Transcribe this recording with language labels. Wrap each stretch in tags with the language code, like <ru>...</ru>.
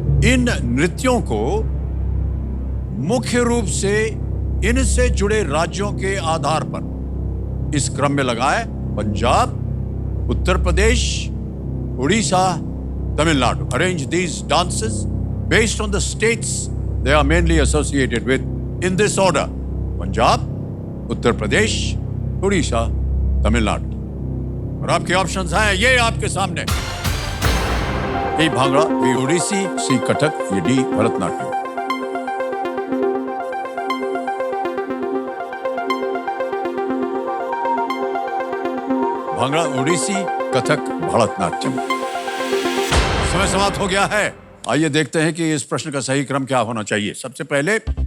<hi>इन नृत्यों को मुख्य रूप से इनसे जुड़े राज्यों के आधार पर इस क्रम में लगाए: Punjab, Uttar Pradesh, Orissa, Tamil Nadu.</hi> <en>Arrange these dances based on the states they are mainly associated with in this order: Punjab, Uttar Pradesh, Orissa, Tamil Nadu.</en> <hi>और आपके ऑप्शंस हैं ये आपके सामने। ए भांगड़ा, बी ओडिसी, सी कथक, ये डी भरतनाट्यम। भांगड़ा, ओडिसी, कथक, भरतनाट्यम। समय समाप्त हो गया है। आइए देखते हैं कि इस प्रश्न का सही क्रम क्या होना चाहिए। सबसे पहले</hi>